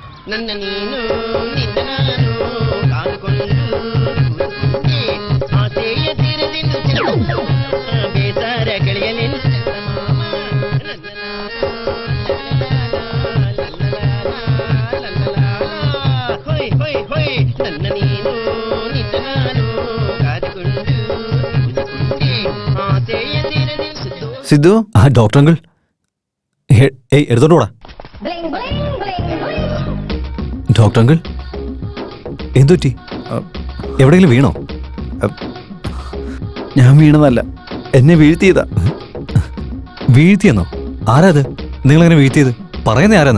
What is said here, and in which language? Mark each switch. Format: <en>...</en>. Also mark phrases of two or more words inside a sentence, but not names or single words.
<kn>ನನ್ನ ನೀನು ನಿನ್ನ ನಾನು ಕಾದುಕೊಂಡು ಆಸೆಯ ತೀರದಿಂದ ಬೇಸಾರ ಕಳೆಯಲೆಂದು ಚಂದಮಾಮ ಹೊಯ್ ಹೊಯ್ ಹೊಯ್ ನನ್ನ ನೀನು ನಿನ್ನ ನಾನು ಕಾದುಕೊಂಡು ಆಸೆಯ ತೀರದಿಂದ</kn> <ml>സിദ്ധു ഡോക്ടർ അങ്കിൾ എടുത്തോണ്ട് പോടാ ഡോക്ടർ അങ്കിൾ എന്തുപറ്റി എവിടെയെങ്കിലും വീണോ ഞാൻ വീണതല്ല, എന്നെ വീഴ്ത്തിയതാ. വീഴ്ത്തിയെന്നോ? ആരാ അത് നിങ്ങളെങ്ങനെ വീഴ്ത്തിയത്? പറയുന്നേ ആരാന്ന്?</ml>